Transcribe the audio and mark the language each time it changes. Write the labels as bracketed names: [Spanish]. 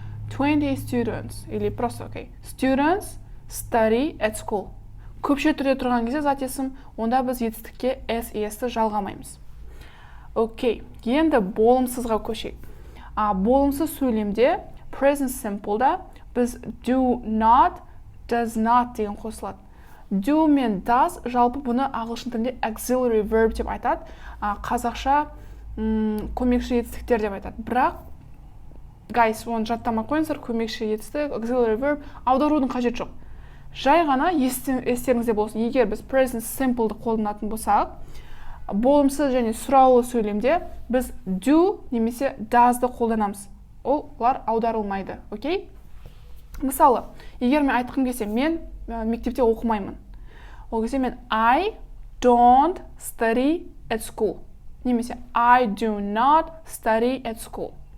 [Russian] 20 students, или просто, окей. [English] Students study at school. [Kazakh] Көпше түрде тұрған кезде зат есім, онда біз етістікке s, esті жалғамаймыз. Окей, енді болымсызға көшейік. Болымсыз сөйлемде, present simple'да біз do not, does not деген қосылады. Do мен does, жалпы бұны ағылшын тілінде auxiliary verb деп айтады. Қазақша көмекші етістіктер деп айтады. Бірақ, guys, оны жаттамай қойыңыздар, көмекші етістік, auxiliary verb, аударудың қажет жоқ. Жай ғана естеріңізде болсын. Егер біз present simple'ды қолданатын болсақ, болымсыз және сұраулы сөйлемде біз do немесе does'ды қолданамыз. Олар аударылмайды, окей? Мысалы, егер мен айтқым келсе, мен мектепте оқымаймын. Ол кезде мен [English] I don't study at school. [Kazakh] Немесе [English] I do not study at school.